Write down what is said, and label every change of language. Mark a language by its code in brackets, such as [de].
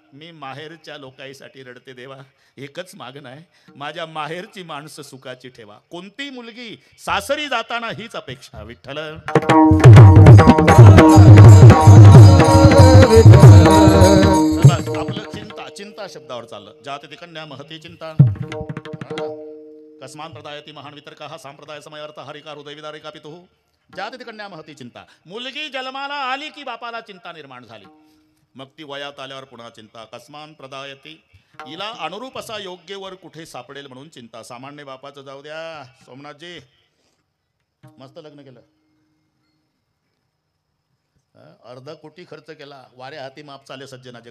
[mr] मी माहेरच्या लोकांसाठी रडते देवा. एकच मागणं आहे, माझ्या माहेरची माणसं सुखाची ठेवा. कोणती मुलगी सासरी जाताना हीच अपेक्षा. विठ्ठल आपलं चिंता शब्दावर चाललं. [sa] जाती कन्या महती चिंता. कस्मान प्रदायती महान वितर्क सांप्रदाय समय अर्थ हरिका हृदय विदारिका पितुः. जाती कन्या महती चिंता. [mr] मुलगी जन्माला आली की बापाला चिंता निर्माण झाली. मग ती वयात आल्यावर पुन्हा चिंता. [sa] कस्मान प्रदायती, [mr] हिला अनुरूप असा योग्य वर कुठे सापडेल म्हणून चिंता. सामान्य बापाचं जाऊ द्या. सोमनाथजी मस्त लग्न केलं, अर्धा कोटी खर्च केला, वारे हाती माप चाले सज्जनाचे.